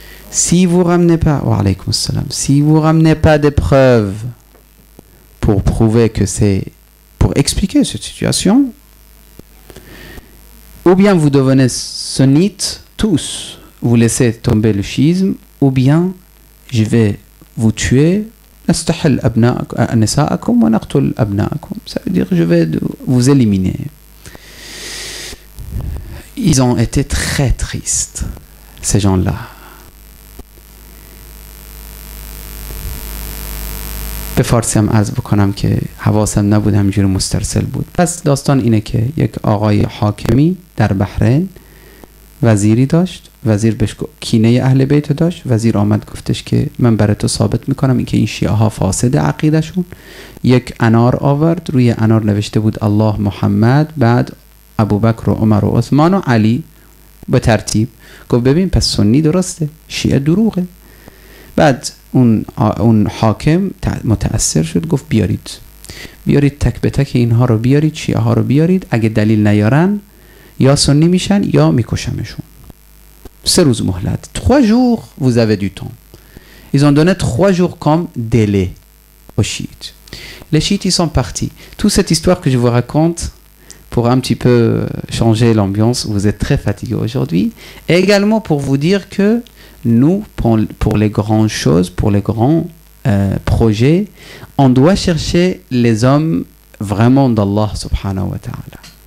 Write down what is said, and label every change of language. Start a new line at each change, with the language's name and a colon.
French: Si vous ramenez pas,
Arabic: wa alaykoum salam,
French: si vous ramenez pas des preuves pour prouver que c'est, pour expliquer cette situation, ou bien vous devenez sunnites tous, vous laissez tomber le chiisme, ou bien je vais vous tuer
Arabic: نستحل نساءكم ونقتل أبناءكم.
French: Ça veut dire je vais vous éliminer. Ils ont été très tristes, ces gens-là.
Persian: به فارسی هم عرض بکنم که حواسم نبود، همینجوری مسترسل بود. پس داستان اینه که یک آقای حاکمی در بحرین وزیری داشت، وزیر بهش کینه اهل بیت داشت. وزیر آمد گفتش که من برای تو ثابت میکنم این که این شیعه ها فاسد عقیدشون. یک انار آورد، روی انار نوشته بود الله محمد، بعد ابوبکر و عمر و عثمان و علی به ترتیب. گفت ببین پس سنی درسته، شیعه دروغه. بعد اون حاکم متأثر شد، گفت بیارید تک به تک اینها رو بیارید، شیعه ها رو بیارید، اگه دلیل نیارن یا سنی میشن یا میکشمشون. 3 روز مهلت.
French: 3 jours vous avez du temps. Ils ont donné 3 jours comme délai aux chiites. Les chiites ils sont partis. Toute cette histoire que je vous raconte pour un petit peu changer l'ambiance, vous êtes très fatigués aujourd'hui, et également pour vous dire que nous, pour les grandes choses, pour les grands projets, on doit chercher les hommes vraiment d'Allah
Arabic: subhanahu wa ta'ala.